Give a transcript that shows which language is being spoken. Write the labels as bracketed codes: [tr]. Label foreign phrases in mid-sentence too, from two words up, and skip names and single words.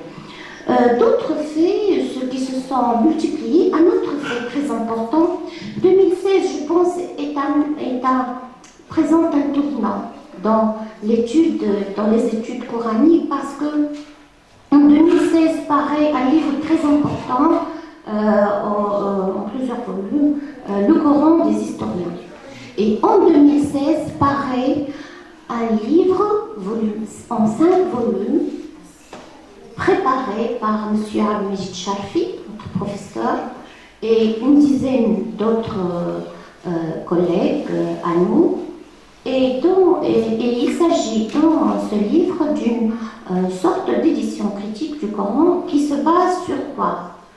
[fr] D'autres faits, ceux qui se sont multipliés, un autre fait très important, 2016, je pense, présente un tournant dans les études coraniques, parce que en 2016 paraît un livre très important, en plusieurs volumes, le Coran des historiens. Et en 2016 paraît un livre en 5 volumes, préparé par M. Al-Mejid Sharfi, notre professeur, et une dizaine d'autres collègues à nous. Et il s'agit dans ce livre d'une sorte d'édition critique du Coran qui se base sur quoi?